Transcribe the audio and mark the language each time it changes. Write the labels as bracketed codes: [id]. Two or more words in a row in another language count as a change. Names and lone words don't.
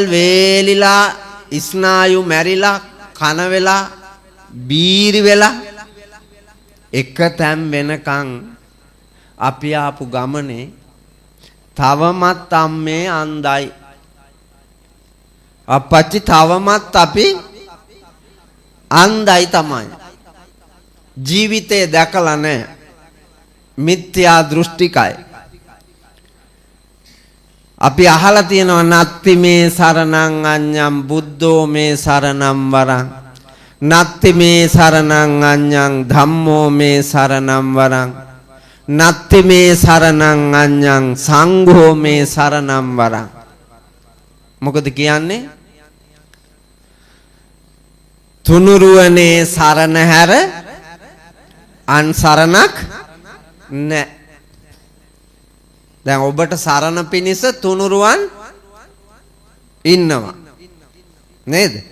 [si] වේලිලා ස්නායු මැරිලා කන වෙලා බීරි වෙලා එක තැන් වෙනකන් අපි ආපු ගමනේ තවමත් අම්මේ අන්දයි අපච්චි තවමත් අපි අන්දයි තමයි. ජීවිතේ දැකලා නැහැ. මිත්‍යා දෘෂ්ටිකයි. අපි අහලා තියෙනවා [pi] නත්ති මේ සරණං අඤ්ඤං බුද්ධෝ මේ සරණං වරං නත්ති මේ සරණං අඤ්ඤං ධම්මෝ මේ සරණං වරං නත්ති මේ සරණං අඤ්ඤං සංඝෝ මේ සරණං වරං. [si] මොකද කියන්නේ? තුනුරුවනේ සරණ හැර අන් සරණක් නැහැ. දැන් ඔබට සරණ පිණිස තුනුරුවන් ඉන්නවා නේද?